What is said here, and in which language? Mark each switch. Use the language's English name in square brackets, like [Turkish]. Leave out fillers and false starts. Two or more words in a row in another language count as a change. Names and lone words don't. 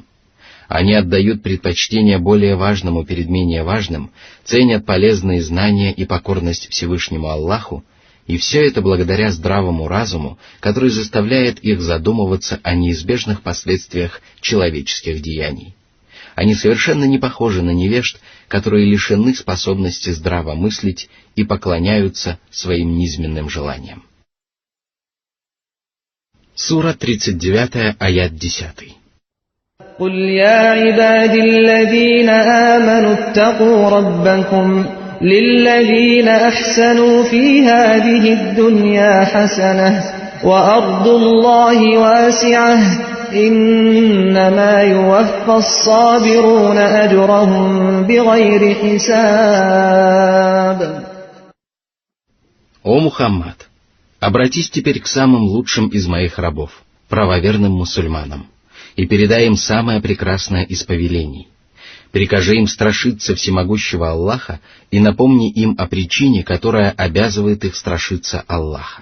[Russian] Они отдают предпочтение более важному перед менее важным, ценят полезные знания и покорность Всевышнему Аллаху, и все это благодаря здравому разуму, который заставляет их задумываться о неизбежных последствиях человеческих деяний. Они совершенно не похожи на невежд, которые лишены способности здраво мыслить и поклоняются своим низменным желаниям. Сура 39, аят 10. [Arabic] قل يا عبادي الذين آمنوا اتقوا ربكم للذين أحسنوا في هذه الدنيا حسنة وأرض الله واسعة إنما يوفى الصابرون أجرهم بغير حساب. [Russian] О Мухаммад, обратись теперь к самым лучшим из моих рабов, правоверным мусульманам, и передай им самое прекрасное из повелений. Прикажи им страшиться всемогущего Аллаха и напомни им о причине, которая обязывает их страшиться Аллаха.